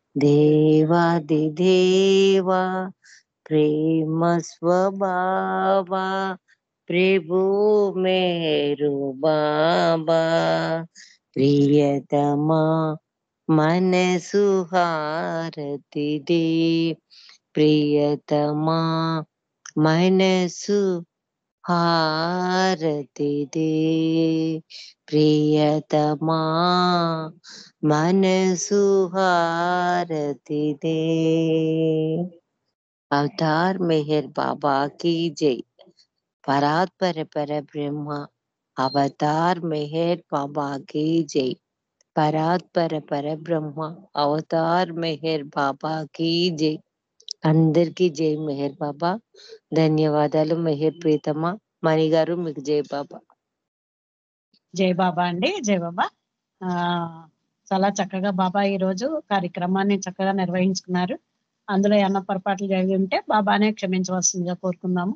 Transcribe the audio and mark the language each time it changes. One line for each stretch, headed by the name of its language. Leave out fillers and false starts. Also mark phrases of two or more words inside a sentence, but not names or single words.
Telugu: దేవాది దేవా ప్రేమ స్వభావ ప్రభు మేరు బాబా ప్రియతమా మనసు హారతి దే ప్రియతమా మనసు హారతి దే ప్రియతమా మనసు హారతి దే
Hindi: अवतार मेहर बाबा की जय परात्पर पर ब्रह्म अवतार मेहर बाबा की जय परात्पर पर ब्रह्म अवतार मेहर बाबा की जय
Telugu: అందరికి జై మెహర్ బాబా. ధన్యవాదాలు మెహర్ ప్రీతమ్మ. మణి గారు మీకు జై బాబా. జై బాబా అండి, జై బాబా. చాలా చక్కగా బాబా ఈ రోజు కార్యక్రమాన్ని చక్కగా నిర్వహించుకున్నారు. అందులో ఏమన్నా పొరపాట్లు జరిగి ఉంటే బాబానే క్షమించవలసిందిగా కోరుకుందాము.